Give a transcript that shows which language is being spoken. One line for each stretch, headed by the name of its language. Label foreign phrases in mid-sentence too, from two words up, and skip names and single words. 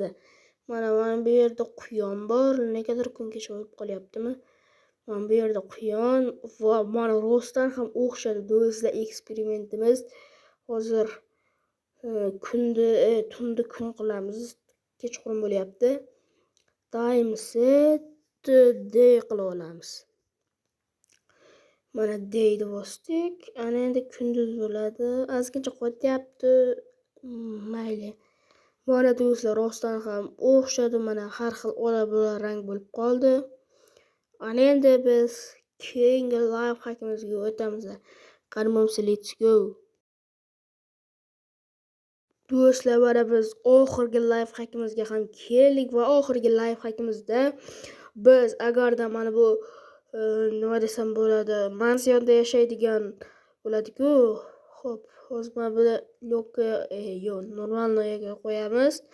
Uzbek: Mana bu yerda quyon bor. Negadir kungacha bo'lib qolyaptimi? Mana bu yerda quyon va mana rostdan ham o'xshadi do'stlar eksperimentimiz. Hozir tunni kun qilamiz. Kechqurun bo'lyapti.
English: Time set day
Uzbek: qilib olamiz. Mana dayni bosdik. Ana endi kunduz bo'ladi. Ozgincha qotyapti. Mayli. Mana do'stlar rostdan ham o'xshadi. Mana har xil ola-bula rang bo'lib qoldi. Ana endi biz keyingi lifehackimizga o'tamiz. Qani bo'lsa,
English: let's go.
Uzbek: Do'stlar, mana biz oxirgi lifehackimizga ham keldik va oxirgi lifehackimizda biz agarda mana bu nima desam bo'ladi, mansiyonda yashaydigan bo'ladi-ku. Xo'p, hozir mana bu lyoka yo'q, normalnoyaga qo'yamiz.